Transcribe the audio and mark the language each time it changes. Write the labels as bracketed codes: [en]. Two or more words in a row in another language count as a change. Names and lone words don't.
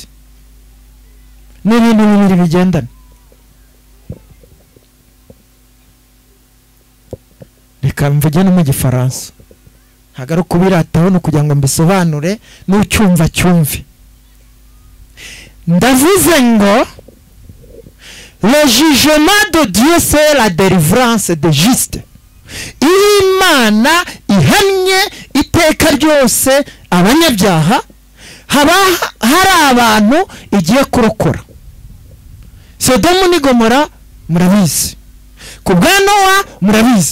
[rw] N'ibintu bibiri bigendana. Reka mvuge no mu Gifaransa, hagara kubirataho no kugira ngo mbisobanure n'ucyumva cyumve. Ndavuze ngo [fr] le jugement de Dieu c'est la délivrance de juste. [rw] Imana ihannye iteka ryose abanyabyaha, haba hari abantu igiye kurokora. Sodomu ni Gomora murabizi, ku bwa Nowa murabizi.